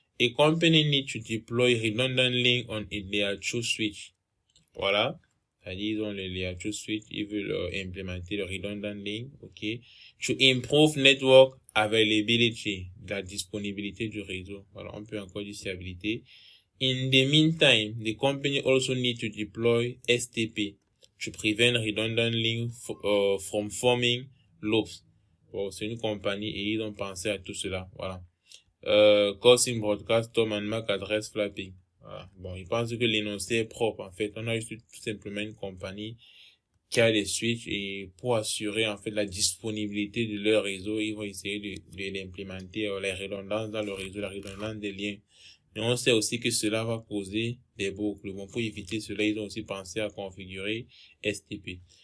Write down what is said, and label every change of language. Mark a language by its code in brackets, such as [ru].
[en] A company need to deploy redundant link on a layer 2 switch. Voilà. [fr] C'est-à-dire, ils ont le layer 2 switch, ils veulent implémenter le redundant link, ok. [en] To improve network availability, [fr] la disponibilité du réseau. Voilà, on peut encore dire stabilité. [en] In the meantime, the company also need to deploy STP to prevent redundant link from forming loops. [fr] Bon, c'est une compagnie et ils ont pensé à tout cela. Voilà. [en] Causing broadcast Tom and MAC address flapping. [fr] Voilà. Bon, ils pensent que l'énoncé est propre. En fait, on a juste tout simplement une compagnie qui a des switches et pour assurer en fait la disponibilité de leur réseau, ils vont essayer de l'implémenter, les redondances dans le réseau, la redondance des liens. Mais on sait aussi que cela va causer des boucles. Bon, pour éviter cela, ils ont aussi pensé à configurer STP.